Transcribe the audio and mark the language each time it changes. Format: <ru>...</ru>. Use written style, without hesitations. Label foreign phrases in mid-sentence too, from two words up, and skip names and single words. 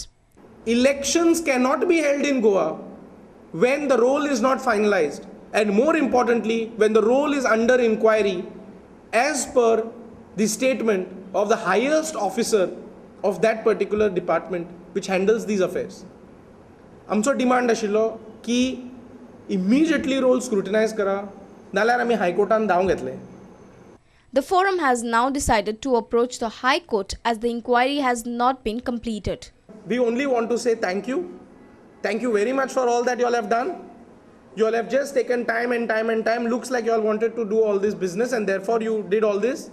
<en>Elections cannot be held in Goa when the roll is not finalized, and more importantly, when the roll is under inquiry as per the statement of the highest officer of that particular department which handles these affairs.</en> <kok>आमचो डिमांड आशिल्लो की</kok> <en>immediately roll scrutinize</en> <kok>करा नाल्यार आमी हायकोर्टान धांव घेतले.</kok> <en>The forum has now decided to approach the High Court as the inquiry has not been completed. We only want to say thank you. Thank you very much for all that you all have done. You all have just taken time and time and time. Looks like you all wanted to do all this business and therefore you did all this.</en>